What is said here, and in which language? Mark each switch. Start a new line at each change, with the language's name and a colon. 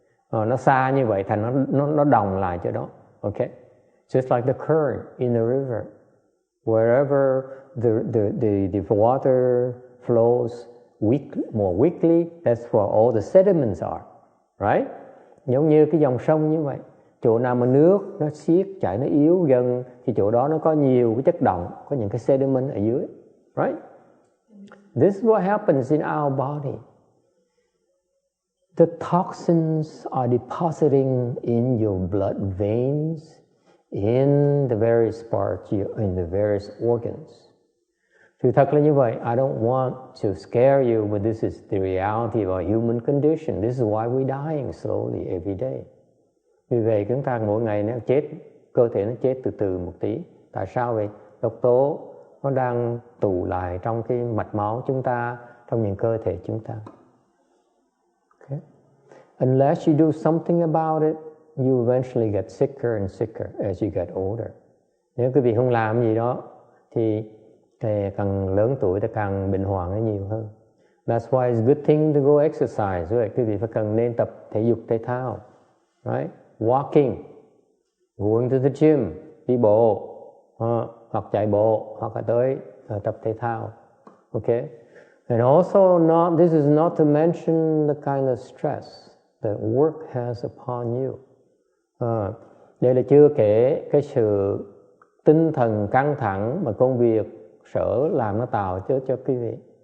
Vietnamese: Nó xa như vậy thành nó đồng lại chỗ đó.
English: Okay. Just like the current in the river. Wherever the water flows more weakly, that's where all the sediments are. Right?
Vietnamese: Giống như cái dòng sông như vậy. Chỗ nào mà nước nó xiết chảy nó yếu dần thì chỗ đó nó có nhiều cái chất đọng, có những cái sediment ở dưới.
English: Right? This is what happens in our body. The toxins are depositing in your blood veins, in the various parts, in the various organs.
Vietnamese: Sự thật là như vậy.
English: I don't want to scare you, but this is the reality of our human condition. This is why we're dying slowly every day.
Vietnamese: Vì vậy chúng ta mỗi ngày nó chết, cơ thể nó chết từ từ một tí. Tại sao vậy? Độc tố nó đang tụ lại trong cái mạch máu chúng ta, trong những cơ thể chúng ta.
English: Okay. Unless you do something about it, you eventually get sicker and sicker as you get older.
Vietnamese: Nếu quý vị không làm gì đó thì càng lớn tuổi thì càng bệnh hoạn nó nhiều hơn.
English: That's why it's a good thing to go exercise. Right?
Vietnamese: Quý vị phải cần nên tập thể dục thể thao.
English: Right? Walking, going to the gym,
Vietnamese: đi bộ, hoặc chạy bộ, hoặc là tới tập thể thao.
English: Okay? And also, this is not to mention the kind of stress that work has upon you.
Vietnamese: Đây là chưa kể cái sự tinh thần căng thẳng mà công việc sở làm nó tạo cho quý vị.